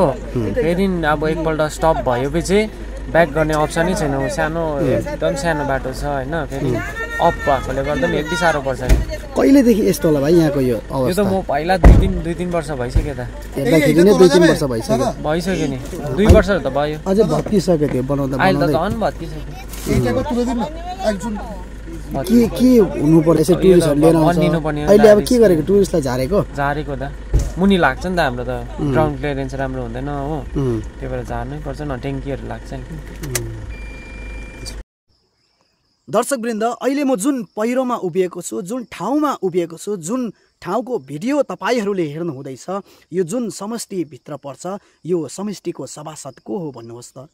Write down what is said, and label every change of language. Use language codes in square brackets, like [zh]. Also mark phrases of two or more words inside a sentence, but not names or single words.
[ne] फेरि अब एकपल्ट स्टप भएपछि ब्याक गर्ने अप्सनै छैन, सानो एकदम सानो बाटो छ होइन। फेरि अफ भएकोले गर्दा पनि यति साह्रो पर्छ नि। कहिलेदेखि यस्तो होला भाइ यहाँको यो यो त अवस्था? म पहिला दुई तिन वर्ष भइसक्यो त। हेर्दाखेरि नै 2-3 वर्ष भइसक्यो। भइसक्यो नि, 2 वर्ष त भयो। अझै भत्किसक्यो त्यो बनाउँदा अहिले त बनाउँदै। झन् भत्किसक्यो। [bn] এইটাকে তুলে দিন না একজন। [ne] के हुनु पर्छ यसो टुरिस्टहरू लिएर आउँछ? भनिदिनु पर्ने हो। अहिले अब के गरेको, टुरिस्टलाई झारेको? झारेको त मुनि लाग्छ नि त, हाम्रो त [en] ground clearance [ne] राम्रो हुँदैन हो, त्यही भएर झार्नै पर्छ न, ट्याङ्कीहरू लाग्छ नि। दर्शकवृन्द, अहिले म जुन पहिरोमा उभिएको छु, जुन ठाउँमा उभिएको छु, जुन ठाउँको भिडियो तपाईँहरूले हेर्नु हुँदैछ, यो जुन समष्टिभित्र पर्छ, यो समष्टिको सभासद को हो भन्नुहोस् त?